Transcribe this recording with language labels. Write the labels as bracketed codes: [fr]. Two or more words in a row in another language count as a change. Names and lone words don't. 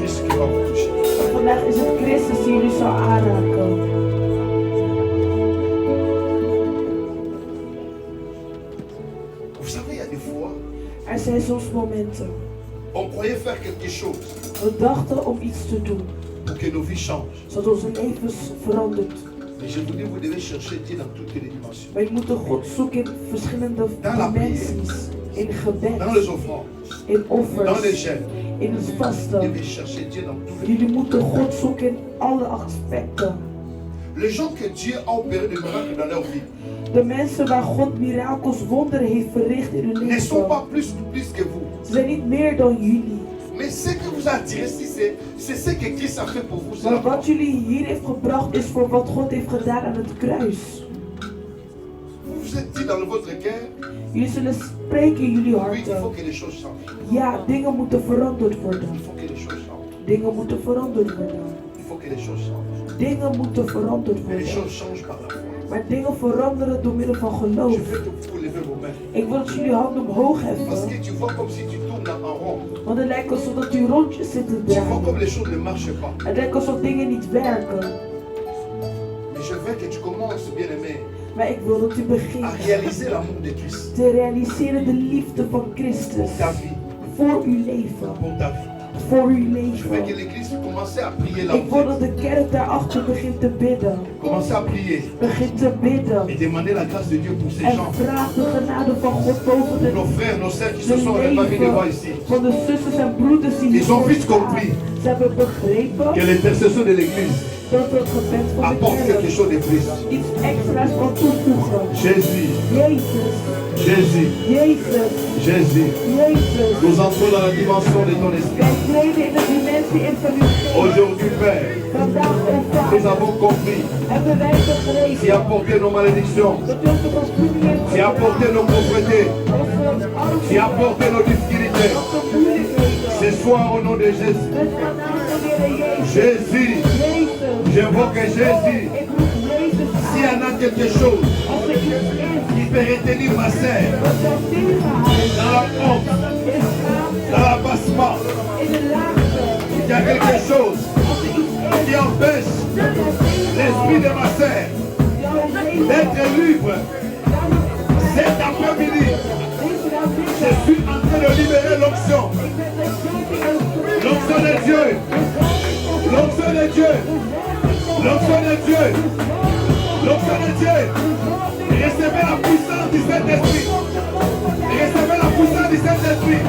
[fr] qui va vous toucher. [nl] Vandaag is het Christus die jullie zal aanraken. [fr] Vous savez, il y a des fois, [nl] Er zijn soms momenten. [fr] On croyait faire quelque chose. [nl] We dachten om iets te doen. [fr] Pour que nos vies changent. [nl] Zodat onze levens verandert. [fr] Mais je vous dis, vous devez chercher Dieu dans toutes les dimensions. [nl] Maar je moet God zoeken in verschillende dimensies. In gebed. [fr] Dans les offrandes. [nl] In offers. [fr] Dans les jeûnes. [nl] In het vasten. [fr] Vous devez chercher Dieu dans toutes les dimensions. [nl] Jullie moeten God zoeken in alle aspecten. [fr] Les gens que Dieu a opéré de miracles dans leur vie. [nl] De mensen waar God mirakels, wonderen heeft verricht in hun leven. [fr] Ne sont pas plus que vous. [nl] Ze zijn niet meer dan jullie. [fr] Mais ce que vous a attiré ici, c'est ce que Christ a fait pour vous. [nl] Maar wat jullie hier heeft gebracht is voor wat God heeft gedaan aan het kruis. [fr] Vous vous êtes dit dans votre cœur. [nl] Jullie zullen spreken in jullie harten. [fr] Oui, il faut que les choses changent. [nl] Ja, dingen moeten veranderd worden. [fr] Il faut que les choses changent. [nl] Dingen moeten veranderd worden. [fr] Il faut que les choses changent. [nl] Dingen moeten veranderd [fr] Mais les [nl] worden. [fr] choses changent par la foi. [nl] Maar dingen veranderen door middel van geloof. [fr] Je veux que vous levez vos mains. [nl] Ik wil dat jullie handen omhoog [fr] Parce [nl] heffen. [fr] que tu vois comme si tu tournes en rond. [nl] Want het lijkt alsof dat u rondjes zit te [fr] Tu vois [nl] draaien. [fr] comme les choses ne marchent pas. [nl] Het lijkt alsof dingen niet werken. [fr] Mais je veux que tu commences, bien-aimé, [nl] Maar ik wil dat u begint [fr] à réaliser l'amour de Christ. [nl] te realiseren de liefde van Christus. [fr] Pour ta vie. [nl] Voor uw leven. [fr] Pour ta vie. [nl] Voor uw [fr] Je veux [nl] leven. [fr] que l'église commence à prier là [nl] Ik wil dat de kerk daarachter begint te bidden. [fr] Commence à prier. [nl] Begint te bidden. [fr] Et demander la grâce de Dieu pour ces [nl] En [fr] gens. [nl] vraag de genade van God boven de [fr] Nos frères, nos sœurs qui se sont répartis devant ici. [nl] van de zusters en broeders die [fr] Ils ont [nl] hier [fr] vite [nl] staan. [fr] compris [nl] Ze hebben begrepen [fr] que l'intercession de l'église [nl] dat het gebed van de [fr] apporte quelque [nl] kerk [fr] chose de plus. [nl] iets extra's kan toevoegen. [fr] Jésus, [nl] Jezus, [fr] Jésus, [nl] Jezus, [fr] Jésus. [nl] Jezus. [fr] Nous entrons dans la dimension de ton esprit. [nl] Wij treden in de dimensie in van uw geest. [fr] Aujourd'hui, Père, [nl] Vandaag, o [fr] nous [nl] Vader, [fr] avons compris. [nl] hebben wij [fr] Tu as [nl] begrepen [fr] porté nos malédictions. [nl] dat u onze verzoening heeft [fr] Tu as porté [nl] gedaan. [fr] nos pauvretés. [nl] Onze armoede, [fr] Tu as porté nos difficultés. [nl] onze moeilijkheden. [fr] Ce soir, au nom de Jésus. [nl] Met vandaag de Heer Jezus. [fr] Jésus, [nl] Jezus. [fr] j'invoque Jésus. [nl] Ik roep Jezus [fr] S'il y [nl] aan. [fr] en a quelque chose [nl] Als er iets is [fr] qui peut retenir ma sœur [nl] wat zou tegenhouden [fr] dans la honte, [nl] in de schaamte, [fr] dans l'abassement, [nl] in de laagte, [fr] il y a quelque chose [nl] als er iets is [fr] qui empêche [nl] dat zou [fr] l'esprit de ma sœur [nl] jouw leven, [fr] d'être libre. Cet après-midi, je suis en train de libérer l'onction. L'onction de Dieu. L'onction de Dieu. L'onction de Dieu. L'onction de Dieu. Recevez la puissance du Saint-Esprit. Recevez la puissance du Saint-Esprit.